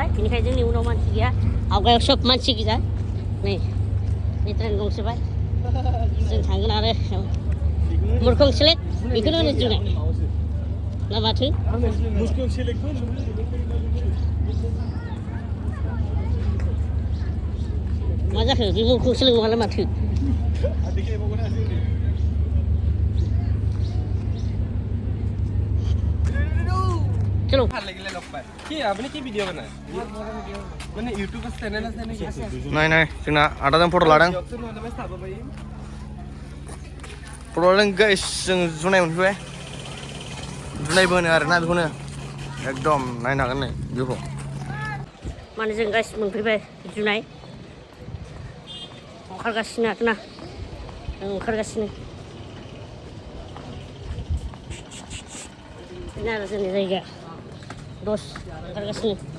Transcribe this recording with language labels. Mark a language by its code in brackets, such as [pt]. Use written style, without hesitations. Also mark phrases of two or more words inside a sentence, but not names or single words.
[brx] बेनिखायनो जोंनि उनाव मानसि गैया आवगायाव सब मानसि गोजा नै ट्रेन गंसेबाय जों थांगोन आरो मुरखं सेलेक्ट बेखौनो होनो जुनाय ना माथो मा जाखो बे मुरखं सेलेक्ट नङालाय माथो चलो [hi] आपने की वीडियो बनाया मैंने यूट्यूब पर चैनल है नहीं [brx] जोंना आदाजों फट' लादों प्रब्लेम गाइस जों जुनाय मोनफैबाय जुनायबो होनो आरोना बेखौनो एकदम नायनो हागोन नै भिउखौ माने जों गाइस मोनफैबाय जुनाय ओंखारगासिनो आरोना जों ओंखारगासिनो बेनो आरो जोंनि जायगा दस ओंखारगासिनो